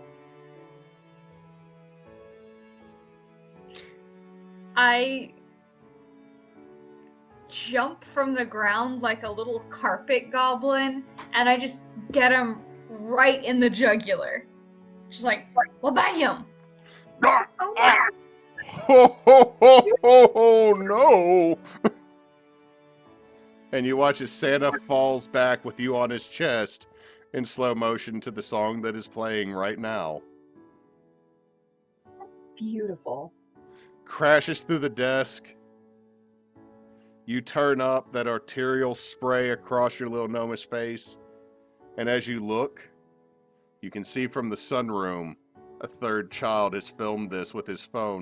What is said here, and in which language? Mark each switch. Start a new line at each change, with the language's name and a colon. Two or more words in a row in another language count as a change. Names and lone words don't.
English: I jump from the ground like a little carpet goblin, and I just get him right in the jugular. Just like, well, bam! Ah! Oh, Ah! Ho ho ho ho ho no! And you watch as Santa falls back with you on his chest in slow motion to the song that is playing right now. beautiful. Crashes through the desk. You turn up that arterial spray across your little gnomish face, and as you look, you can see from the sunroom a third child has filmed this with his phone.